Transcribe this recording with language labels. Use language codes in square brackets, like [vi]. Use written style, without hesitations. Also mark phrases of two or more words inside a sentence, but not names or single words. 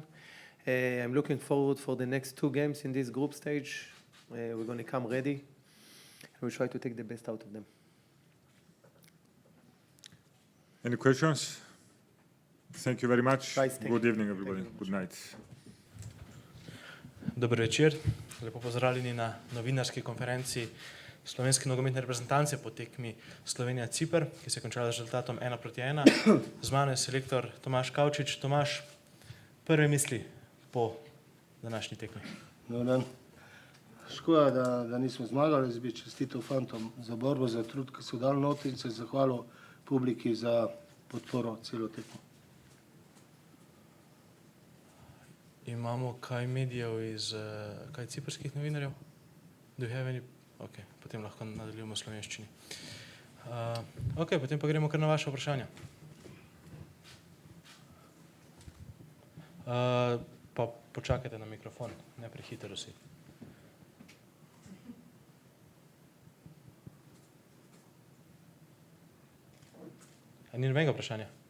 [en] I'm looking forward for the next two games in this group stage. We're going to come ready. We'll try to take the best out of them. Any questions? Thank you very much. Nice, Good evening, everybody. Good night. [sl] Dober večer. Lepo pozdravljeni na novinarski konferenci slovenske nogometne reprezentance po tekmi Slovenija-Ciper, ki se je končala z rezultatom 1-1. Z mano je selektor Tomaž Kavčič. Tomaž, prve misli po današnji tekmi. [hr] Dobar dan. [sl] Škoda, da nismo zmagali. Jaz bi čestital fantom za borbo, za trud, ki so dali noti in se zahvalil publiki za podporo celo tekmo. Imamo kaj medijev iz kaj ciprskih novinarjev? [en] Do you have any? [sl] Ok, potem lahko nadaljujemo v slovenščini. Ok, potem pa gremo kar na vaše vprašanje. Pa počakajte na mikrofon, ne prehitro si. Ni nobenega vprašanja?